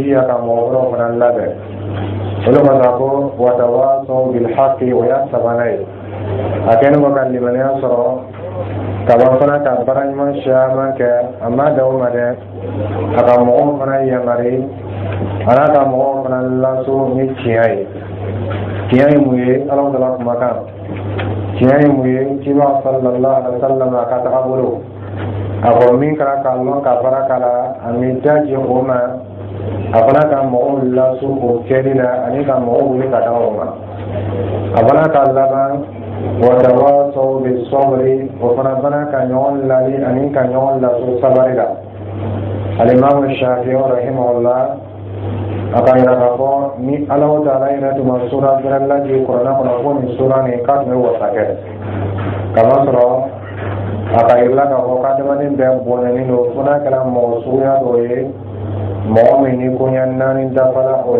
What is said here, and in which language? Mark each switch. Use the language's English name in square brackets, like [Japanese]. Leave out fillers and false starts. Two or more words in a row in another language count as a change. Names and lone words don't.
[Bambara] n'i ka mɔgɔ wɛrɛw fana labɛn o de kɔsɔn a ko [Arabic] وتواصوا بالحق [Bambara] o y'a sabanan ye a kɛlen kɔ ka limanaya sɔrɔ ka ban fana ka baara ɲuman caman kɛ a ma dan o ma dɛ a ka mɔgɔw fana yamari a n'a ka mɔgɔw fana laso ni tiɲɛ ye tiɲɛ ye mun ye Ala taala kumakan tiɲɛ ye mun ye kiba [Arabic] صلى الله عليه وسلم [Bambara] a ka tagabolo a fɔ min kɛra k'a lɔn ka baara k'a la a m'i daji o ma a fana ka mɔgɔw laso o kɛli la ani ka mɔgɔw wuli ka taga o ma a fana ka laban [Arabic] وتواصوا بالصبر [Bambara] o fana ka ɲɔgɔn lali ani ka ɲɔgɔn laso sabari la alimamu Shafi'i rahimahullah a ka yira k'a fɔ ni Ala taala yɛrɛ tun ma sura wɛrɛ lajɛ kuranɛ kɔnɔ ko nin sura nin k'a tun bɛ wasa kɛ kamasɔrɔ a ka yira k'a fɔ k'adamaden bɛɛ bɔnɛnen don fo n'a kɛra mɔgɔ suguya dɔ ye mɔgɔ min ni koɲɛ naani dafara o